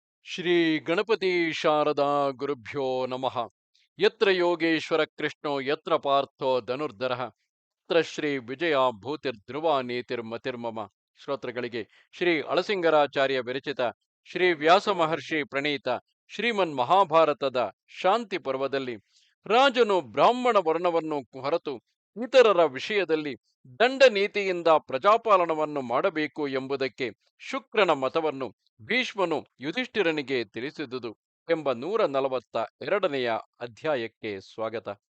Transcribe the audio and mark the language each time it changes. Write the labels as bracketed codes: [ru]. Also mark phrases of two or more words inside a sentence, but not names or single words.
[sa] ಶ್ರೀ ಗಣಪತಿ ಶಾರದಾ ಗುರುಭ್ಯೋ ನಮಃ. ಯತ್ರ ಯೋಗೇಶ್ವರ ಕೃಷ್ಣೋ ಯತ್ರ ಪಾರ್ಥೋ ಧನುರ್ಧರಃ ತತ್ರ ಶ್ರೀ ವಿಜಯ ಭೂತಿರ್ಧ್ರುವ ನೀತಿರ್ಮತಿರ್ಮಮ. [kn] ಶ್ರೋತೃಗಳಿಗೆ ಶ್ರೀ ಅಳಸಿಂಗರಾಚಾರ್ಯ ವಿರಚಿತ ಶ್ರೀ ವ್ಯಾಸ ಮಹರ್ಷಿ ಪ್ರಣೀತ ಶ್ರೀಮನ್ ಮಹಾಭಾರತದ ಶಾಂತಿ ಪರ್ವದಲ್ಲಿ ರಾಜನು ಬ್ರಾಹ್ಮಣ ವರ್ಣವನ್ನು ಹೊರತು ಇತರರ ವಿಷಯದಲ್ಲಿ ದಂಡ ನೀತಿಯಿಂದ ಪ್ರಜಾಪಾಲನವನ್ನು ಮಾಡಬೇಕು ಎಂಬುದಕ್ಕೆ ಶುಕ್ರನ ಮತವನ್ನು ಭೀಷ್ಮನು ಯುಧಿಷ್ಠಿರನಿಗೆ ತಿಳಿಸಿದುದು ಎಂಬ 142ನೆಯ ಅಧ್ಯಾಯಕ್ಕೆ ಸ್ವಾಗತ.